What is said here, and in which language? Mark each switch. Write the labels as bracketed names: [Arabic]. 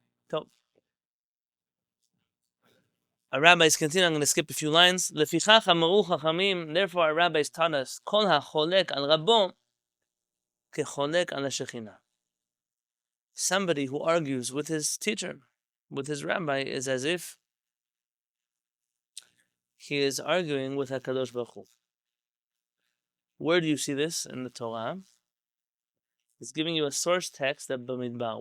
[English] So, our rabbis continue. I'm going to skip a few lines. [Hebrew] לפיכך אמרו חכמים, [English] therefore our rabbis taught us, [Hebrew] כל החולק על רבו כחולק על השכינה. [English] Somebody who argues with his teacher, with his rabbi, is as if he is arguing with HaKadosh Baruch Hu. Where do you see this in the Torah? It's giving you a source text of Bamidbar.